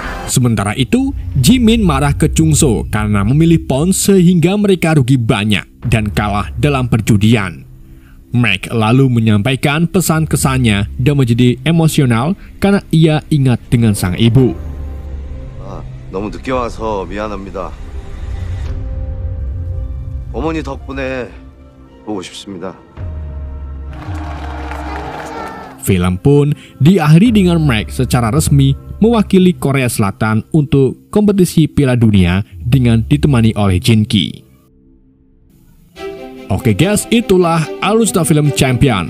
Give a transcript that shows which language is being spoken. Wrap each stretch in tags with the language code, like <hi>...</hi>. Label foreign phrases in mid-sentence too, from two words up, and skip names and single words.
<id>Sementara itu, Jimin marah ke Chungso karena memilih Pon sehingga mereka rugi banyak dan kalah dalam perjudian. Mac lalu menyampaikan pesan kesannya dan menjadi emosional karena ia ingat dengan sang ibu.</id> <ko>너무 늦게 와서 미안합니다. 어머니 덕분에 보고 싶습니다.</ko> <id>Film pun diakhiri dengan Mac secara resmi mewakili Korea Selatan untuk kompetisi Piala Dunia dengan ditemani oleh Jinki. Oke guys, itulah alutsista film Champion.</id>